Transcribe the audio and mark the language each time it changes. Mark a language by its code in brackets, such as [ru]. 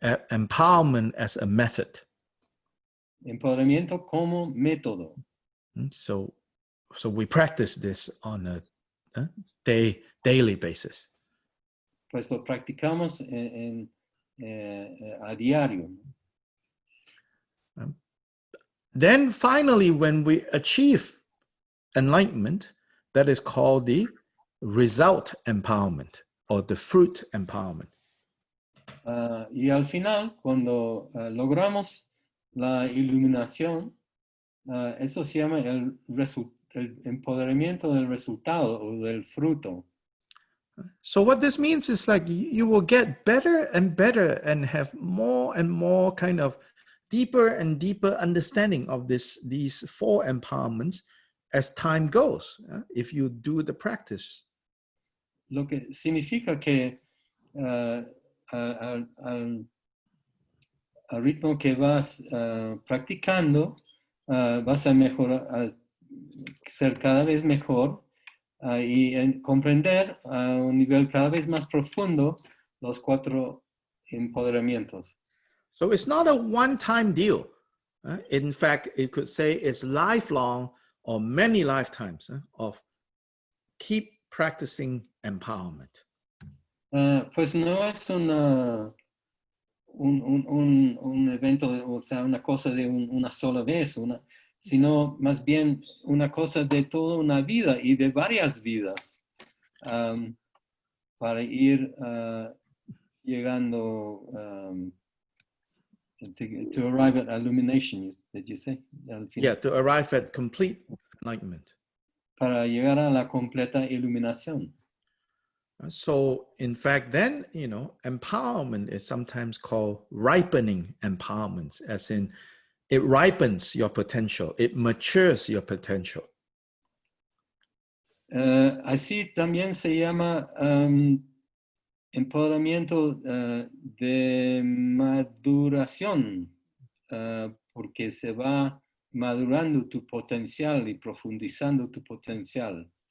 [en] empowerment as a method. [es] Empoderamiento como método. [en] So we practice this on a daily basis. [es] Pues lo practicamos a diario. [en] Then finally, when we achieve enlightenment, that is called the result empowerment or the fruit empowerment. [es] Y al final, cuando logramos la iluminación, eso se llama el empoderamiento del resultado o del fruto. [en] So what this means is like you will get better and better and have more and more kind of deeper and deeper understanding of these four empowerments as time goes, if you do the practice. [es] Lo que significa que al ritmo que vas practicando, vas a mejorar, a ser cada vez mejor y comprender a un nivel cada vez más profundo los cuatro empoderamientos. [en] So it's not a one-time deal. In fact, it could say it's lifelong or many lifetimes of keep practicing empowerment. [es] Pues no es un evento, o sea, una cosa de una sola vez, sino más bien una cosa de toda una vida y de varias vidas, para ir llegando [en] to arrive at illumination, did you say? Yeah, to arrive at complete enlightenment. [es] Para llegar a la completa iluminación. [en] So, in fact, then, empowerment is sometimes called ripening empowerment, as in it ripens your potential, it matures your potential. [es] Así también se llama empoderamiento de maduración, porque se va madurando tu potencial y profundizando tu potencial.